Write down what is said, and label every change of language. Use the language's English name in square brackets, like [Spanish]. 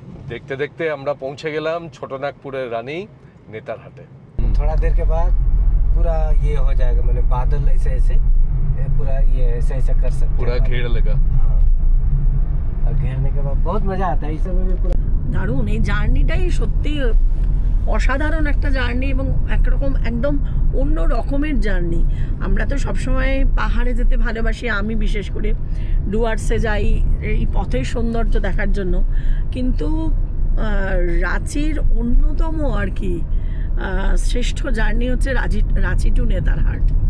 [Hindi] देखते देखते [Bangla] আমরা [Hindi] पहुंचे [Bangla] গেলাম ছোটনাগপুরের রানী নেতারহাটে। [Hindi] थोड़ा देर के बाद पूरा ये हो जाएगा, मतलब बादल ऐसे ऐसे पूरा ये ऐसे ऐसे कर सकते पूरा घेर लेगा। हाँ, और घेरने के बाद बहुत मजा आता है इस समय में। पूरा [Bangla] দারুণ এই জার্নিটাই সত্যি অসাধারণ একটা জার্নি, এবং একরকম একদম অন্য রকমের জার্নি। আমরা তো সবসময় পাহাড়ে যেতে ভালোবাসি, আমি বিশেষ করে ডুয়ার্সে যাই এই পথের সৌন্দর্য দেখার জন্য, কিন্তু রাঁচির অন্যতম আর কি শ্রেষ্ঠ জার্নি হচ্ছে রাঁচি টু নেতারহাট।